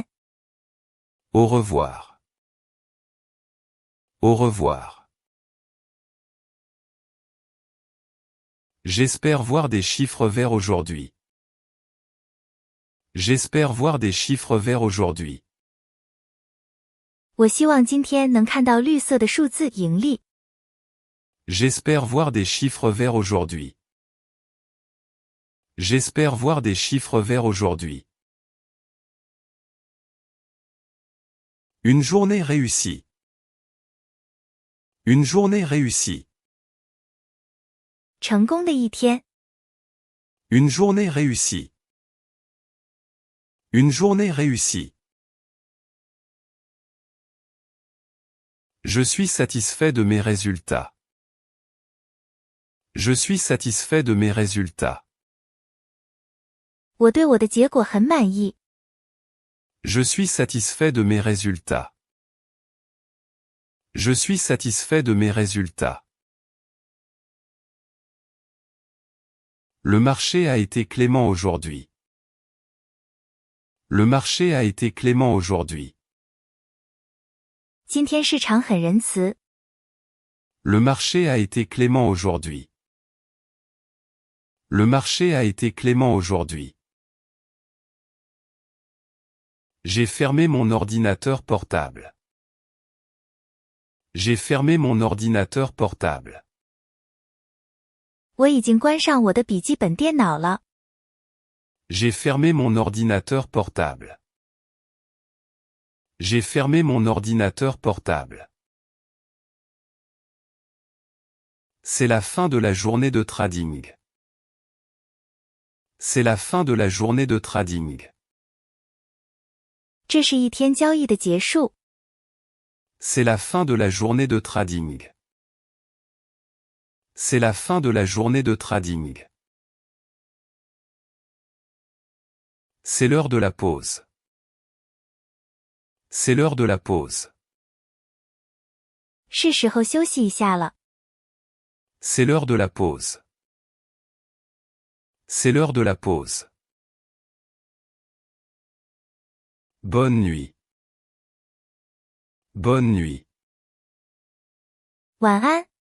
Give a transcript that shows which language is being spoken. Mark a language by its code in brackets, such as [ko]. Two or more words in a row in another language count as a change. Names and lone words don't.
[fr] Au revoir. Au revoir. J'espère voir des chiffres verts aujourd'hui. J'espère voir des chiffres verts aujourd'hui. [zh] 我希望今天能看到绿色的数字盈利。 [fr] J'espère voir des chiffres verts aujourd'hui. J'espère voir des chiffres verts aujourd'hui. Une journée réussie. Une journée réussie. [zh] 成功的一天。 [fr] Une journée réussie. Une journée réussie. Je suis satisfait de mes résultats. Je suis satisfait de mes résultats. [zh] 我对我的结果很满意。 [fr] Je suis satisfait de mes résultats. Je suis satisfait de mes résultats. Le marché a été clément aujourd'hui. Le marché a été clément aujourd'hui. [zh] 今天市场很仁慈。 [fr] Le marché a été clément aujourd'hui. Le marché a été clément aujourd'hui. J'ai fermé mon ordinateur portable. J'ai fermé mon ordinateur portable. [zh] 我已经关上我的笔记本电脑了。 [fr] J'ai fermé mon ordinateur portable. J'ai fermé mon ordinateur portable. C'est la fin de la journée de trading. C'est la fin de la journée de trading. [zh] 这是一天交易的结束。 [fr] C'est la fin de la journée de trading. C'est la fin de la journée de trading. C'est l'heure de la pause. C'est l'heure de la pause. [zh] 是时候休息一下了。 [fr] C'est l'heure de la pause. C'est l'heure de la pause. Bonne nuit. Bonne nuit. [zh] 晚安。